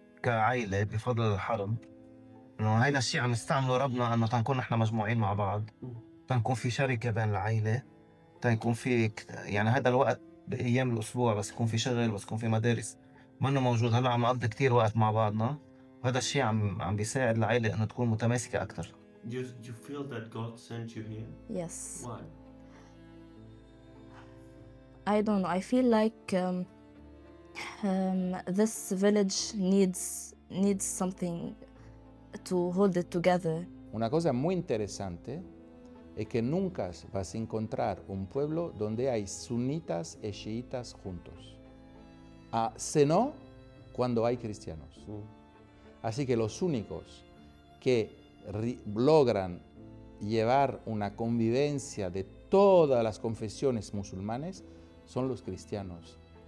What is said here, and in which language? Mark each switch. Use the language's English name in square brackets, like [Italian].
[Arabic] كعائلة بفضل الحرب إنه هيدا الشيء عم نستعمله ربنا إنه تنكون نحن مجموعين مع بعض، تنكون في شركة بين العائلة، تنكون في يعني هذا الوقت بأيام الأسبوع بس يكون في شغل بس يكون في مدارس منه موجود. هلا عم نقضي كتير وقت مع بعضنا وهذا الشيء عم بيساعد العائلة إنه تكون متماسكة أكتر. [English] You feel that God sent you here? Yes. Why? I don't know. I feel like this village needs something to hold it together. [Spanish] Una cosa muy interesante es que nunca vas a encontrar un pueblo donde hay sunitas y chiitas juntos, sino cuando hay cristianos. Así que los únicos que logran llevar una convivencia de todas las confesiones musulmanes son los cristianos.